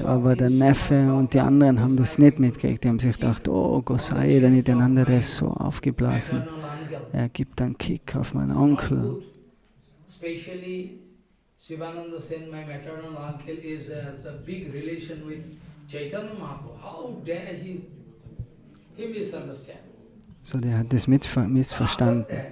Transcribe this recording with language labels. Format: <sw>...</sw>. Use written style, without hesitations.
<de>Aber der Neffe und die anderen haben das nicht mitgekriegt. Die haben sich gedacht, oh, Gosai, der Nityananda, der ist so aufgeblasen. Er gibt einen Kick auf meinen Onkel.</de> <en>Especially Shivananda Sen, my maternal uncle, is a big relation with Chaitanya Mahaprabhu. How dare he misunderstand?</en> <de>So, der hat das missverstanden.</de>